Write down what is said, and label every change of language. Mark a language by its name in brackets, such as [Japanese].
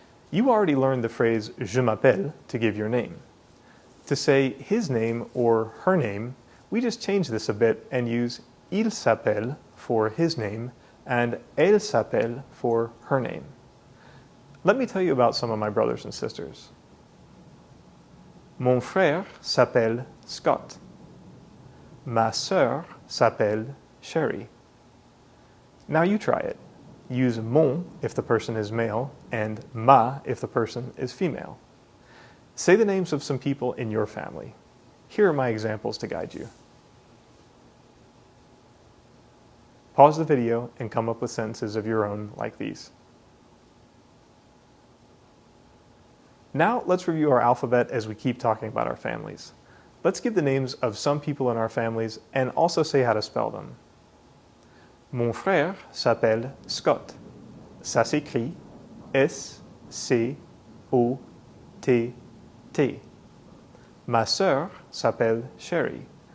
[English] You already learned the phrase [French] je m'appelle [English] to give your name. To say his name or her name, we just change this a bit and use [French] il s'appelle [English] for his name and [French] elle s'appelle [English] for her name. Let me tell you about some of my brothers and sisters. [French] Mon frère s'appelle Scott. Ma sœur s'appelle Sherry. [English] Now you try it. Use mon if the person is male and ma if the person is female. Say the names of some people in your family. Here are my examples to guide you. Pause the video and come up with sentences of your own like these. Now let's review our alphabet as we keep talking about our families. Let's give the names of some people in our families and also say how to spell them. [French] Mon frère s'appelle Scott. Ça s'écrit S-C-O-T-T. Ma sœur s'appelle Sherry.